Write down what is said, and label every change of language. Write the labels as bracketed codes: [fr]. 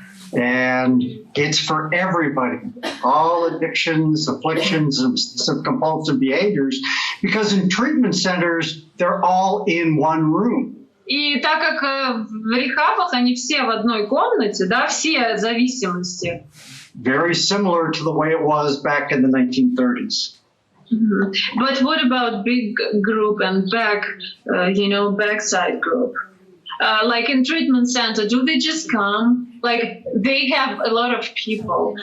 [en] And it's for everybody, all addictions, afflictions, and compulsive behaviors, because in treatment centers, they're all in one room. [ru] И так как в рехабах они все в одной комнате, да, все зависимости. [en] Very similar to the way it was back in the 1930s. But what about big group and backside group? Like in treatment center, do they just come? Like they have a lot of people.